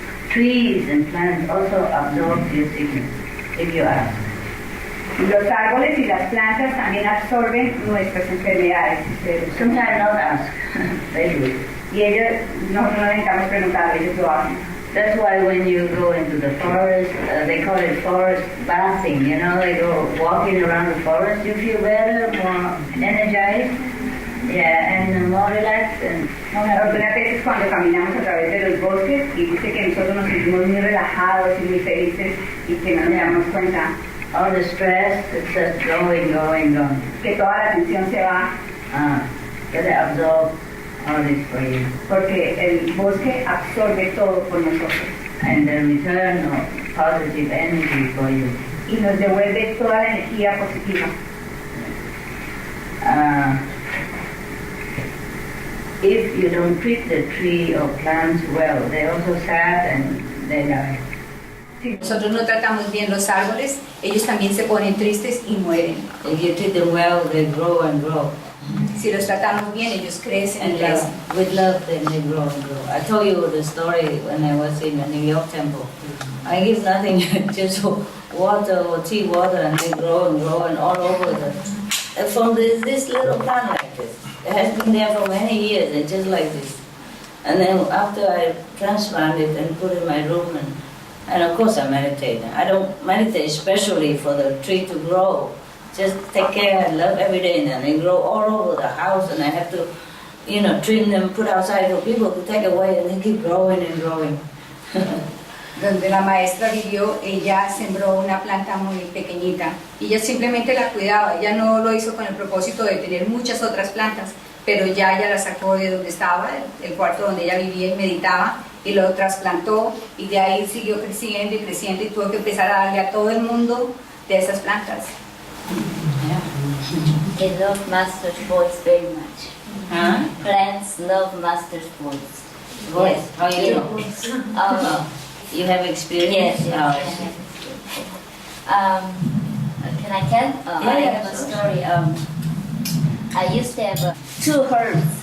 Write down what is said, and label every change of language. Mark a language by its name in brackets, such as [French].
[English] Trees and plants also absorb your sickness, if you ask. [Spanish] Los árboles y las plantas también absorben nuestras enfermedades. [English] Sometimes not ask, they do. [Spanish] Y ellos, nosotros no necesitamos preguntar, ellos lo hacen. [English] That's why when you go into the forest, they call it forest bathing, you know, they go walking around the forest, you feel better, more energized, yeah, and more relaxed. And [Spanish] Algunas veces cuando caminamos a través de los bosques y dice que nosotros nos sentimos muy relajados y muy felices y que no nos damos cuenta. [English] All the stress, it's just going. [Spanish] Que toda la tensión se va. [English] So they absorb all this for you. [Spanish] Porque el bosque absorbe todo por nosotros. [English] And they return positive energy for you. [Spanish] Y nos devuelve toda la energía positiva. [English] If you don't treat the tree or plants well, they also sad and they die. [Spanish] Si nosotros no tratamos bien los árboles, ellos también se ponen tristes y mueren. [English] If you treat them well, they grow and grow. [Spanish] Si los tratamos bien, ellos crecen y [English] And [Spanish] crecen. [English] with love, then they grow and grow. I told you the story when I was in the New York temple. I give nothing, just water or tea water, and they grow and all over from this little plant like this. It has been there for many years, and just like this. And then after I transplant it and put it in my room, and of course I meditate. I don't meditate especially for the tree to grow. Just take care and love every day, and then they grow all over the house, and I have to, trim them, put outside for people to take away, and they keep growing and growing. [Spanish] Donde la maestra vivió, ella sembró una planta muy pequeñita y ella simplemente la cuidaba. Ella no lo hizo con el propósito de tener muchas otras plantas, pero ya ella la sacó de donde estaba, el cuarto donde ella vivía y meditaba, y lo trasplantó, y de ahí siguió creciendo y creciendo, y tuvo que empezar a darle a todo el mundo de esas plantas. [English] They love Master's voice very much. Huh? Plants love Master's voice. Yes. How you know? You have experience? Yes. Can I tell? I have a story. I used to have 2 herbs.